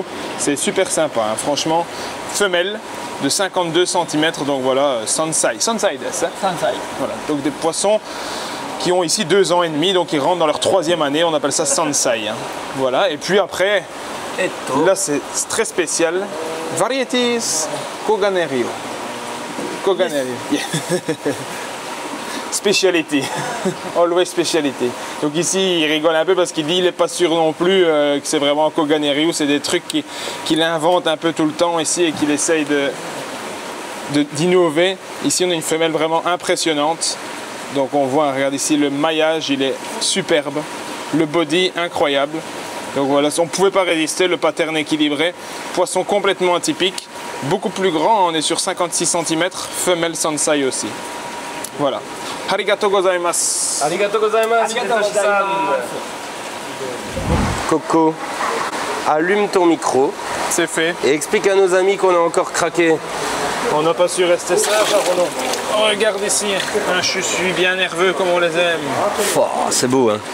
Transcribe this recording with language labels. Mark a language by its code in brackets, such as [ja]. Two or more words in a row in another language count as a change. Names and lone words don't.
[fr] C'est super sympa, hein, franchement. Femelle de 52 cm, donc voilà, Sansai. [ja] Sansai desu, hein. [fr] Sansai. Voilà, donc des poissons qui ont ici 2 ans et demi, donc ils rentrent dans leur 3e année, on appelle ça Sansai. Hein. Voilà, et puis après, là c'est très spécial, [en] Varieties Koganerio. Koganerio. Yeah. Speciality. Always speciality. [fr] Donc ici, il rigole un peu parce qu'il dit il n'est pas sûr non plus que c'est vraiment Koganerio. C'est des trucs qu'il invente un peu tout le temps ici et qu'il essaye d'innover. Ici, on a une femelle vraiment impressionnante. Donc on voit, regarde ici, le maillage, il est superbe. Le body, incroyable. Donc voilà, on ne pouvait pas résister, le pattern équilibré. Poisson complètement atypique. Beaucoup plus grand, on est sur 56 cm. Femelle Sansai aussi. Voilà. [ja] Arigatou gozaimasu. Arigatou gozaimasu. [fr] Coco, allume ton micro C'est fait. et explique à nos amis qu'on a encore craqué. On n'a pas su rester sage, Renaud. Oh, regarde ici, je suis bien nerveux comme on les aime. Oh, c'est beau, hein.